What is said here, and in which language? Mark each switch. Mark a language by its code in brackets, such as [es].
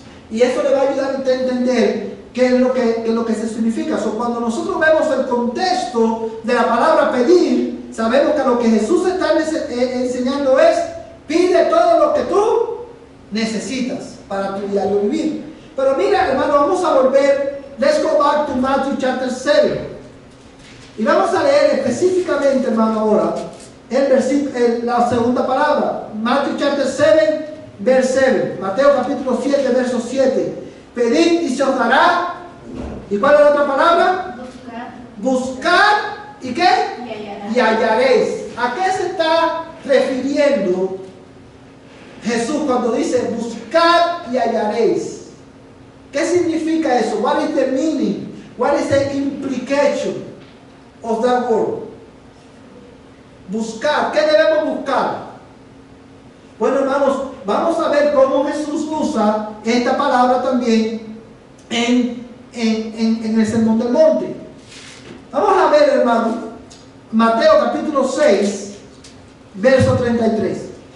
[es] Y eso le va a ayudar a usted a entender qué es lo que se significa. Cuando nosotros vemos el contexto de la palabra pedir, sabemos que lo que Jesús está enseñando es: pide todo lo que tú necesitas para tu diario vivir. Pero mira, hermano, vamos a volver. [en] Let's go back to Matthew chapter 7. [es] Y vamos a leer específicamente, hermano, ahora la segunda palabra. [en] Matthew chapter 7, verse 7. [es] Mateo capítulo 7, verso 7. Pedid y se os dará. ¿Y cuál es la otra palabra? Buscar. ¿Y qué? Y hallaréis. ¿A qué se está refiriendo Jesús cuando dice buscar y hallaréis? ¿Qué significa eso? [en] What is the meaning? What is the implication of that word? [es] Buscar. ¿Qué debemos buscar? Bueno, hermanos, vamos a ver cómo Jesús usa esta palabra también en el Sermón del Monte. Vamos a ver, hermano, Mateo capítulo 6, verso 33.